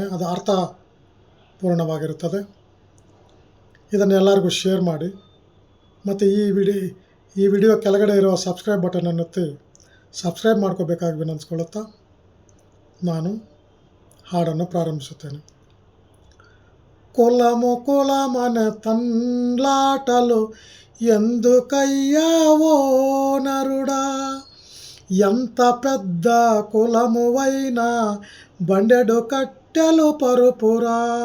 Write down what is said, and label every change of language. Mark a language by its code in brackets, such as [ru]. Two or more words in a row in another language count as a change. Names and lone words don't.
[kn] ಅದು ಅರ್ಥಪೂರ್ಣವಾಗಿರುತ್ತದೆ. ಇದನ್ನು ಎಲ್ಲರಿಗೂ ಶೇರ್ ಮಾಡಿ ಮತ್ತು ಈ ವಿಡಿಯೋ ಕೆಳಗಡೆ ಇರುವ ಸಬ್ಸ್ಕ್ರೈಬ್ ಬಟನನ್ನು ಒತ್ತಿ ಸಬ್ಸ್ಕ್ರೈಬ್ ಮಾಡ್ಕೋಬೇಕಾಗಿ ವಿನಂತಿಸ್ಕೊಳ್ಳುತ್ತಾ ನಾನು ಹಾಡನ್ನು ಪ್ರಾರಂಭಿಸುತ್ತೇನೆ. [te] కులమనే తండ్లాటలు ఎందుకయ్యావో నరుడా, ఎంత పెద్ద కులమువైనా బండెడు కట్టెలు పరుపురా.